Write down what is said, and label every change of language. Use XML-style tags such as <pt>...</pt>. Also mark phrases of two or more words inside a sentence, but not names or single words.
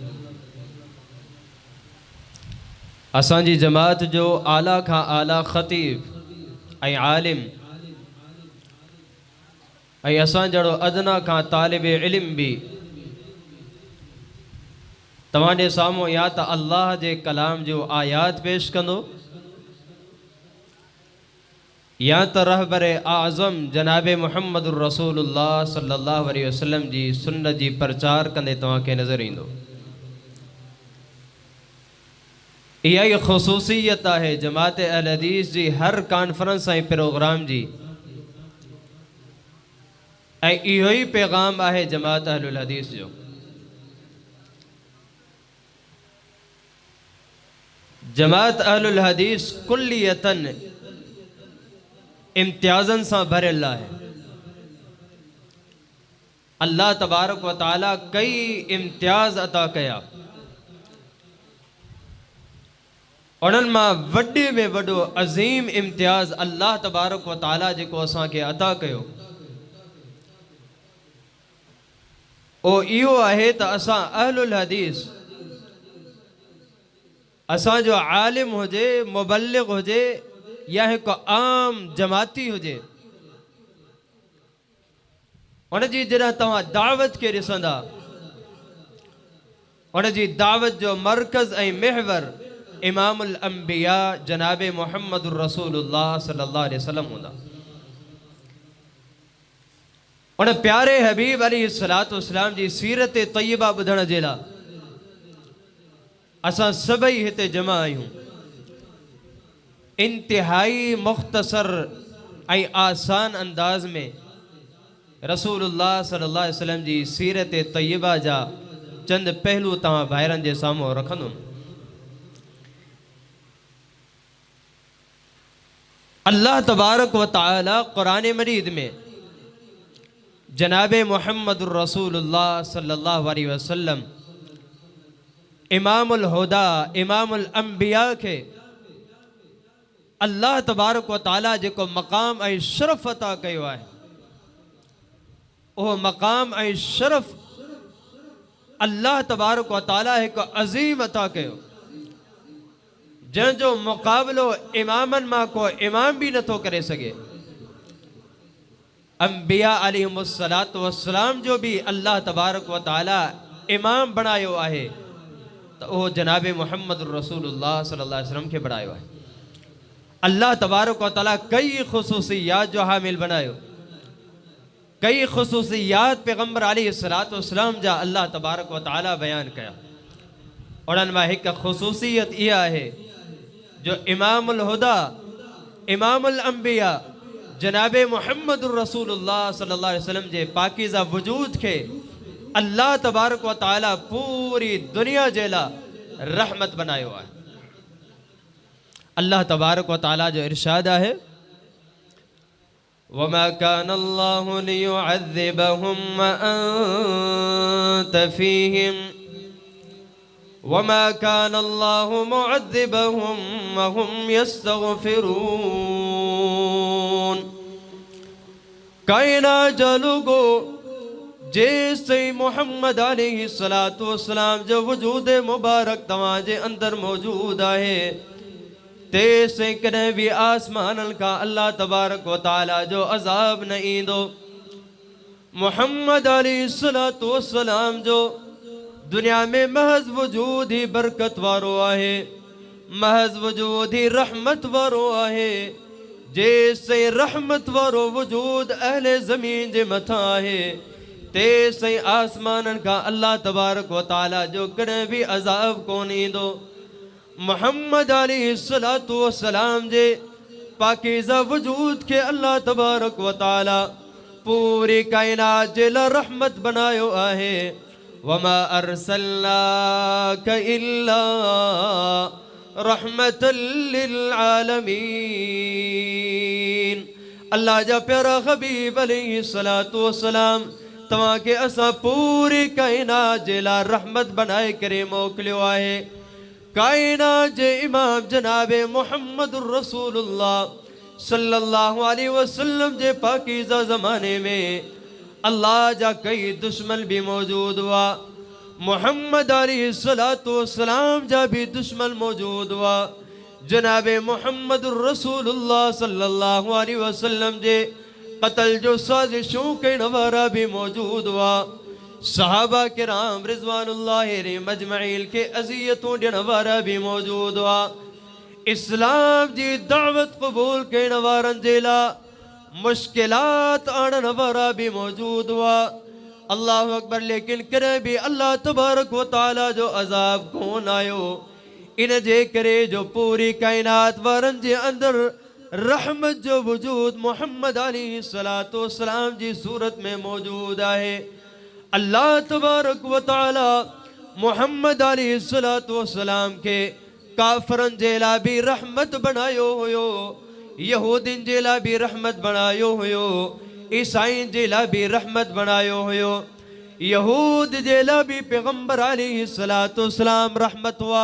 <sd>असांजी जमात जो आला खां आला ख़तीब ऐं आलिम ऐं असां जहिड़ो अदना खां तालिब इल्म भी तव्हांजे साम्हूं या त अल्लाह जे कलाम जो आयात पेश कंदो या त रहबर आज़म जनाब</sd> <ar>محمد رسول الله صلى الله عليه وسلم</ar> <sd>जी सुन्नत जी प्रचार कंदे तव्हांखे नज़र ईंदो। इहा ई ख़ुसूसियत आहे जमात अहल हदीस जी हर कॉन्फ्रेंस ऐं प्रोग्राम जी, ऐं इहो ई पैगाम आहे जमात अहलुल हदीस जो। जमात अहलुल हदीस कुल्लियतन इम्तियाज़न सां भरियल आहे।</sd> <ar>الله تبارك وتعالى</ar> <sd>कई इम्तियाज़ अता कया, उन्हनि मां वॾे में वॾो अज़ीम इम्तियाज़</sd> <ar>الله تبارك وتعالى</ar> <sd>जेको असांखे अता कयो ओ इहो आहे त असां अहलुल हदीस असांजो आलिम हुजे, मुबल्लिग हुजे या एक आम जमाती हुजे, उन जी जॾहिं तव्हां दावत के ॾिसंदा उन जी दावत जो मरकज़ ऐं महवर</sd> <ar>إمام الأنبياء</ar> <sd>जनाब</sd> <ar>محمد رسول الله صلى الله عليه وسلم</ar> <sd>हूंदा। उन प्यारे हबीब</sd> <ar>عليه الصلاة والسلام</ar> <sd>जी सीरत तय्यबा ॿुधण जे लाइ असां सभई हिते जमा आहियूं। इंतिहाई मुख्तसर ऐं आसान अंदाज में</sd> <ar>رسول الله صلى الله عليه وسلم</ar> <sd>जी सीरत तय्यबा जा चंद पहलू तव्हां भाइरनि जे साम्हूं रखंदुमि।</sd> <ar>الله تبارك وتعالى</ar> <sd>कुरान मजीद में जनाब</sd> <ar>محمد رسول الله صلى الله عليه وسلم إمام الهدى إمام الأنبياء</ar> <sd>के</sd> <ar>الله تبارك وتعالى</ar> <sd>जेको मक़ाम ऐं शरफ़ अता कयो आहे उहो मक़ाम ऐं शरफ़</sd> <ar>الله تبارك وتعالى</ar> <sd>हिकु अज़ीम अता कयो जंहिंजो मुक़ाबिलो इमामनि मां को इमाम भी नथो करे सघे। अंबिया</sd> <ar>عليهم الصلاة والسلام</ar> <sd>जो भी</sd> <ar>الله تبارك وتعالى</ar> <sd>इमाम बणायो आहे तो वो जनाब</sd> <ar>محمد رسول الله صلى الله عليه وسلم</ar> <sd>के बणायो आहे।</sd> <ar>الله تبارك وتعالى</ar> <sd>कई ख़ुसूसियात जो हामिल बनायो, कई ख़ुसूसियात पैगम्बर</sd> <ar>عليه الصلاة والسلام</ar> <sd>जा</sd> <ar>الله تبارك وتعالى</ar> <sd>बयान कया। उन्हनि मां हिकु ख़ुसूसियत इहा आहे जो</sd> <ar>إمام الهدى إمام الأنبياء</ar> <sd>जनाब</sd> <ar>محمد رسول الله صلى الله عليه وسلم</ar> <sd>जे पाकीज़ा वजूद के</sd> <ar>الله تبارك وتعالى</ar> <sd>पूरी दुनिया जे लाइ रहमत बनायो आहे।</sd> <ar>الله تبارك وتعالى</ar> <sd>जो इरशाद आहे</sd> <ar>وما كان الله ليعذبهم وأنت فيهم وما كان الله معذبهم وهم يستغفرون.</ar> <sd>कायनात जा लोगो जेसे मोहम्मद</sd> <ar>عليه الصلاة والسلام</ar> <sd>जो वजूद मुबारक तवाजे अंदर मौजूद है तेसे कदे भी आसमान का</sd> <ar>الله تبارك وتعالى</ar> <sd>जो अजाब न ईंदो। मोहम्मद</sd> <ar>عليه الصلاة والسلام</ar> <sd>जो दुनिया में महज वजूद ही बरकत वारो आहे, महज वजूद ही रहमत वारो आहे। जैसे रहमत वारो वजूद अहले ज़मीन जे मथा आहे तेसे आसमान का</sd> <ar>الله تبارك وتعالى</ar> <sd>जो कदे भी अजाब कोन ईंदो। मोहम्मद</sd> <ar>عليه الصلاة والسلام</ar> <sd>जे पाकीज़ा वजूद के</sd> <ar>الله تبارك وتعالى</ar> <sd>पूरी कायनात जे ला रहमत बनायो आहे।</sd> <ar>وما أرسلناك إلا رحمة للعالمين.</ar> <sd>अल्लाह जा प्यारा हबीब</sd> <ar>عليه الصلاة والسلام</ar> <sd>तवा के असा पूरी कायनात जे ला रहमत बनाए करे मोकलियो आहे। कायनात जे इमाम जनाबे</sd> <ar>محمد رسول الله صلى الله عليه وسلم</ar> <sd>जे पाकीज़ा ज़माने में अल्लाह जा कई दुश्मन भी मौजूद हुआ। मोहम्मद</sd> <ar>عليه الصلاة والسلام</ar> <sd>जा भी दुश्मन मौजूद हुआ। जनाबे</sd> <ar>محمد رسول الله صلى الله عليه وسلم</ar> <sd>जे कत्ल जो साजिशों के नवारा भी मौजूद हुआ। सहाबा किराम</sd> <ar>رضوان الله أجمعين</ar> <sd>के अज़ियतों के नवारा भी मौजूद हुआ। इस्लाम जी दावत कबूल के नवारन जेला मुश्किलात आन नवारा भी मौजूद हुआ।</sd> <ar>الله أكبر.</ar> <sd>लेकिन करे भी</sd> <ar>الله تبارك وتعالى</ar> <sd>जो अजाब कौन आयो इन जे करे जो पूरी कायनात वारन जे अंदर रहमत जो वजूद मोहम्मद</sd> <ar>عليه الصلاة والسلام</ar> <sd>जी सूरत में मौजूद है।</sd> <ar>الله تبارك وتعالى</ar> <sd>मोहम्मद</sd> <ar>عليه الصلاة والسلام</ar> <sd>के काफरन जेला भी रहमत बनायो हुयो, यहूदिन जेला भी रहमत बनायो हुयो, ईसाईन जेला भी रहमत बनायो हुयो। यहूद जेला भी पैगंबर</sd> <ar>عليه الصلاة والسلام</ar> <sd>रहमत हुआ।</sd>